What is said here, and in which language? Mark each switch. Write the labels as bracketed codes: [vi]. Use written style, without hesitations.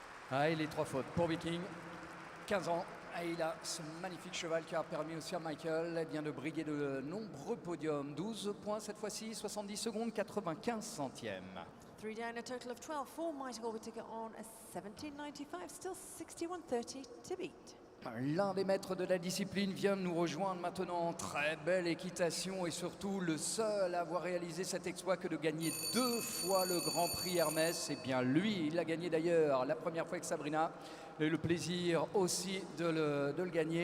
[fr] Ah, et les 3 fautes pour Viking. 15 ans. Et il a ce magnifique cheval qui a permis aussi à Michael eh bien, de briguer de nombreux podiums. 12 points cette fois-ci, 70 secondes, 95 centièmes. [en] 3 down, a total of 12 for Michael Whittaker on a 17.95, still 61.30 to beat. [fr] L'un des maîtres de la discipline vient de nous rejoindre maintenant. Très belle équitation et surtout le seul à avoir réalisé cet exploit que de gagner 2 fois le Grand Prix Hermès. C'est bien lui, il l'a gagné d'ailleurs la première fois avec Sabrina. Et le plaisir aussi de le gagner.